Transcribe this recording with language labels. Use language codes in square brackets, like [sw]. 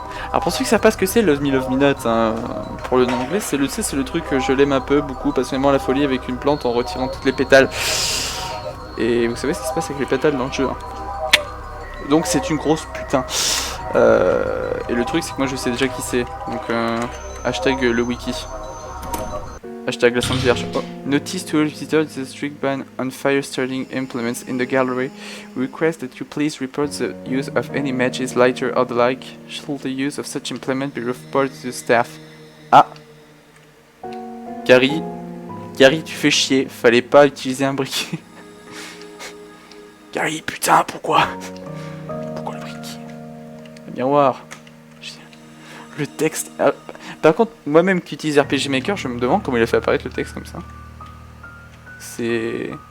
[fr] Alors pour ceux qui savent pas ce que c'est Love Me Not, hein, pour le nom anglais, c'est le truc que je l'aime un peu, beaucoup, passionnément à la folie avec une plante en retirant toutes les pétales. Et vous savez ce qui se passe avec les pétales dans le jeu, hein. Donc c'est une grosse putain. Et le truc c'est que moi je sais déjà qui c'est. Donc hashtag le wiki. Hashtag la Sainte Vierge. Oh. [en] Notice to all visitors the strict ban on fire starting implements in the gallery. We request that you please report the use of any matches, lighter or the like. Should the use of such implement be reported to the staff? [fr] Ah. Gary, tu fais chier. Fallait pas utiliser un briquet. Gary, putain, pourquoi? Pourquoi le briquet? Miroir. Le texte... Ah, par contre, moi-même qui utilise RPG Maker, je me demande comment il a fait apparaître le texte comme ça. C'est...